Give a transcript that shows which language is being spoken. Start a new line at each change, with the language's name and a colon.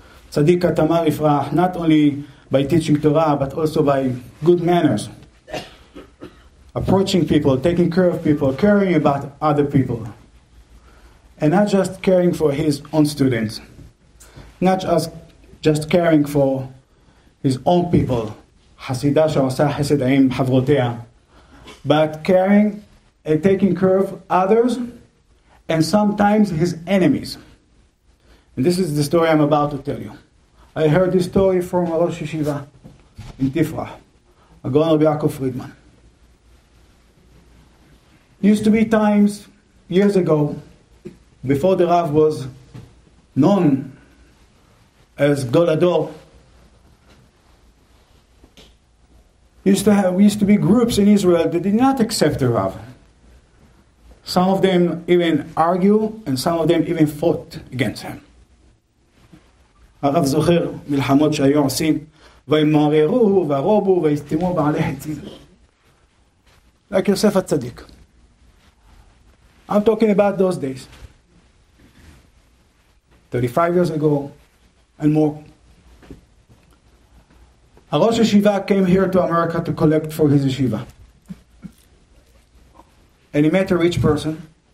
English: Tzadik katamar ifrah, not only by teaching Torah, but also by good manners. Approaching people, taking care of people, caring about other people. And not just caring for his own students. Not just caring for his own people.
Hebrew: חסידה שעושה חסד עם חברותיה.
English: But caring and taking care of others, and sometimes his enemies. And this is the story I'm about to tell you. I heard this story from a Rosh Yeshiva in Tifrach, a Gaon Rabbi Yaakov Friedman. Used to be times, years ago, before the Rav was known as Ador, used to be groups in Israel that did not accept the Rav. Some of them even argue, and some of them even fought against him.
Hebrew: הרב זוכר מלחמות שהיו עושים, וימררו והרובו ויסתמו בעלי חצים. Like יוסף הצדיק.
English: I'm talking about those days. 35 years ago and more. A Rosh Yeshiva came here to America to collect for his yeshiva. And he met a rich person.